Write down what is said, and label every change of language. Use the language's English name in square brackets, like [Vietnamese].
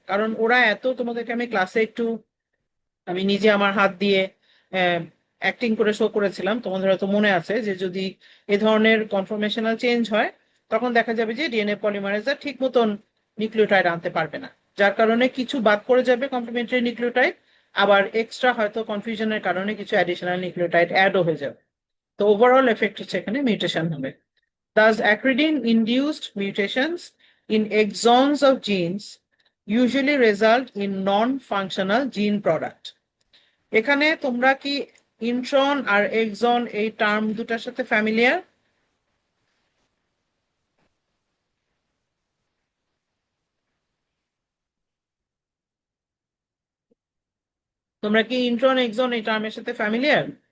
[Bangla] কারণ ওরা এত, তোমাদেরকে আমি ক্লাসে একটু আমি নিজে আমার হাত দিয়ে অ্যাক্টিং করে শো করেছিলাম, তোমাদের হয়তো মনে আছে যে যদি এ ধরনের কনফরমেশনাল চেঞ্জ হয় তখন দেখা যাবে যে ডিএনএ পলিমারেজটা ঠিক মতন নিউক্লিওটাইড আনতে পারবে না, যার কারণে কিছু বাদ পড়ে যাবে কমপ্লিমেন্টারি নিউক্লিওটাইড, আবার এক্সট্রা হয়তো কনফিউশনের কারণে কিছু অ্যাডিশনাল নিউক্লিওটাইড অ্যাডও হয়ে যাবে। তো ওভারঅল এফেক্ট হচ্ছে এখানে মিউটেশন হবে। [English] Thus, acridin-induced mutations in exons of genes usually result in non-functional gene product. [Bangla] এখানে তোমরা কি ইন্ট্রন আর এক্সন এই টার্ম দুটার সাথে ফ্যামিলিয়ার? তোমরা কি ইন্ট্রন এক্সন এই টার্মের সাথে ফ্যামিলিয়ার?